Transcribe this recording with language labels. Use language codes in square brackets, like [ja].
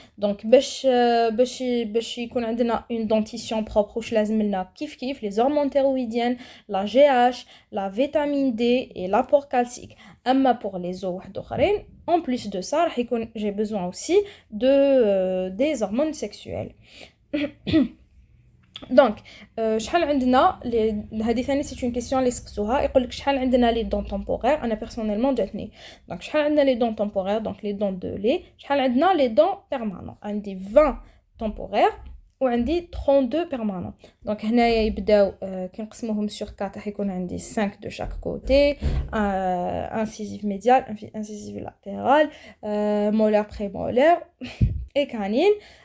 [fr] Donc, [ar] باش يكون عندنا [fr] une dentition propre [ar] واش لازم لنا كيف [fr] les hormones thyroïdiennes, la GH, la vitamine D et l'apport calcique. [ar] أما [fr] pour les os [ar] واحد اخرين, [fr] en plus de ça, j'ai besoin aussi des hormones sexuelles. Donc [ar] شحال عندنا هذه ثاني [fr] c'est une question [ar] اللي سقسوها يقول لك شحال عندنا [fr] les dents temporaires. [ar] انا [fr] personnellement [ar] جاتني [fr] donc [ar] شحال عندنا [fr] les dents temporaires donc les dents de lait, شحال عندنا les dents permanentes. [ar] عندي 20 [fr] temporaires [ar] وعندي 32 [fr] permanents. donc [ar] هنايا يبداو كي نقسموهم [fr] sur 4 [ar] راح يكون عندي [fr] 5 de chaque côté, incisive médiale, incisive latérale, molaire prémolaire et canine.